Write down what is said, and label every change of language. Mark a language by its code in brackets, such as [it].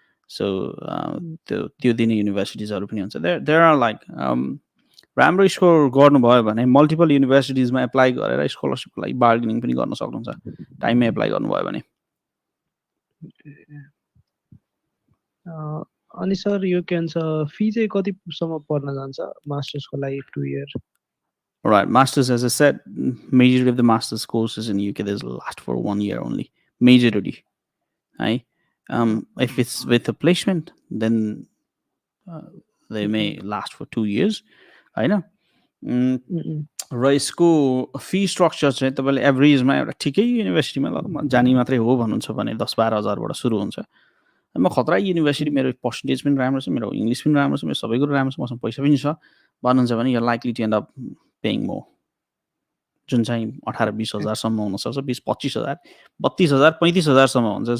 [ne] So त्यो दिने युनिभर्सिटिजहरू पनि हुन्छ। [en] there are like [ne] राम्रो स्कोर गर्नुभयो भने मल्टिपल युनिभर्सिटिजमा एप्लाई गरेर स्कलरसिपको लागि बार्गेनिङ पनि गर्न सक्नुहुन्छ टाइममै एप्लाई गर्नुभयो भने। अनि सर यो के भन्छ फी चाहिँ कतिसम्म पर्न जान्छ मास्टर्सको लागि 2 year? [en] Right, masters, as I said, majority of the masters courses in UK there's last for 1 year only. Majority, right? If it's with a placement, then they may last for 2 years, [ne] होइन। र यसको fee structure चाहिँ तपाईँले एभरेजमा एउटा ठिकै युनिभर्सिटीमा जाने मात्रै हो भन्नुहुन्छ भने 10-12 हजारबाट सुरु हुन्छ। म खतरा युनिभर्सिटी मेरो पर्सेन्टेज पनि राम्रो छ, मेरो इङ्ग्लिस पनि राम्रो छ, मेरो सबै कुरो राम्रो छ, मसँग पैसा पनि छ भन्नुहुन्छ भने [en] यो likely to end up paying more, [ne] जुन चाहिँ 18-20 हजारसम्म हुनसक्छ, 20-25 हजार, 32 हजार, 35 हजारसम्म हुन्छ।